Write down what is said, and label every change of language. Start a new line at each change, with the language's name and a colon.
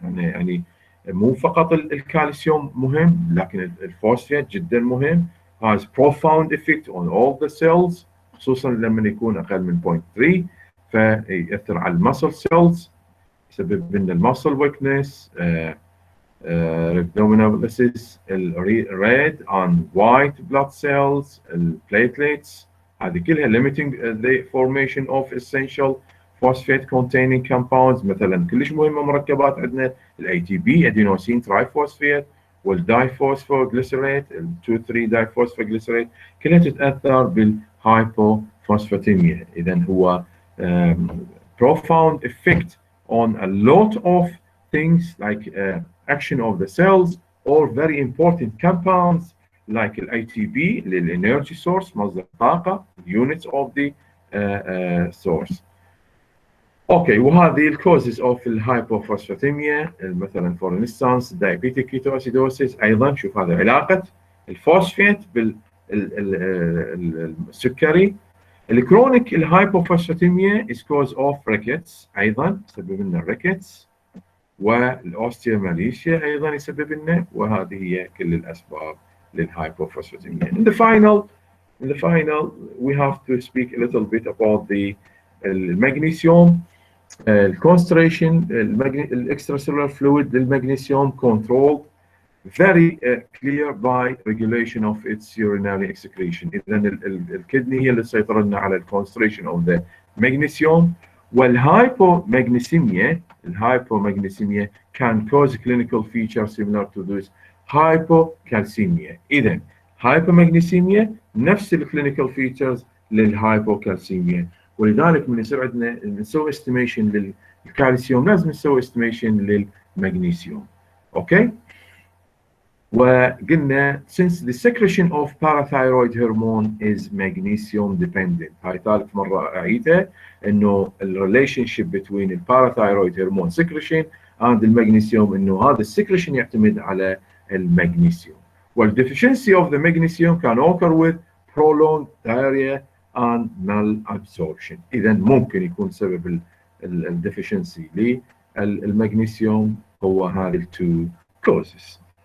Arabic: يعني مو فقط الكالسيوم مهم، لكن الفوسفات جدا مهم.
English: has profound effect on all the cells،
Arabic: خصوصا لما يكون اقل من 0.3، فيأثر على المسل سيلز،
English: يسبب لنا المسل weakness, rhabdomyolysis، red and white blood cells، البليتليتس، هذه كلها limiting the formation of essential phosphate containing compounds.
Arabic: مثلا كلش مهمه مركبات عندنا الاي تي بي، ادينوسين ترايفوسفيت، والدايفوسفوغليسريت، ال 2 3 دايفوسفوغليسريت، كلها تتاثر بالهايبوفوسفاتيميا.
English: اذا هو profound effect on a lot of things like action of the cells or very important compounds like ATP, the energy source,
Arabic: مصدر طاقة,
English: units of the source.
Arabic: Okay, وهذه الكوزز اوف الهايبوفوسفاتيميا، مثلا
English: for instance diabetic ketoacidosis.
Arabic: ايضا شوف هذا علاقة الفوسفات بالسكري. الكرونيك الهايبوفوسفاتيميا
English: is cause of rickets،
Arabic: ايضا يسبب لنا الريكتس، والاوستيوماليشيا ايضا يسبب لنا، وهذه هي كل الاسباب للهايبوفوسفاتيميا.
English: In the final we have to speak a little bit about the المغنيسيوم concentration. extracellular fluid للمغنيسيوم controlled very clear by regulation of its urinary excretion.
Arabic: إذا الكدني هي اللي تسيطر لنا على
English: concentration of the magnesium. والهايبومagnesemia can cause clinical features similar to this hypocalcemia.
Arabic: إذا hypomagnesemia نفس الكلينيكال فيتشرز للهايبوكالسيميا، ولذلك من يصير عندنا نسوي استيميشن للكالسيوم لازم نسوي استيميشن للمغنيسيوم. اوكي، وقلنا
English: since the secretion of parathyroid hormone is magnesium dependent.
Arabic: هاي ثالث مرة أعيدها، إنه الريليشن شيب between الباراثايرويد هرمون secretion and المغنيسيوم، إنه هذا السكريشن يعتمد على المغنيسيوم.
English: والdeficiency of the magnesium can occur with prolonged diarrhea and malabsorption.
Arabic: إذا ممكن يكون سبب الdeficiency للمغنيسيوم هو هذه التو causes.